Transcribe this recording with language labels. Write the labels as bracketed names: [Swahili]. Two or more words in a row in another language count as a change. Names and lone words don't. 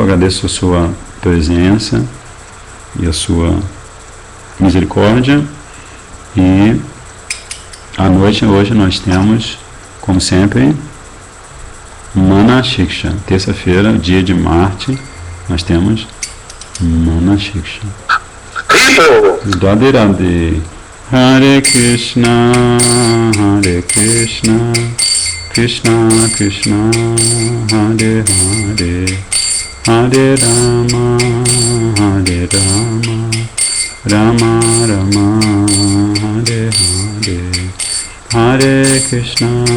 [Portuguese] Agradeço a sua presença e a sua misericórdia, e à noite hoje nós temos, como sempre, Mana Shiksha. Terça-feira, dia de Marte, nós temos Mana Shiksha. Radhe Radhe. [Sanskrit] हरे कृष्ण कृष्ण कृष्ण हरे हरे हरे राम राम राम हरे हरे हरे कृष्ण,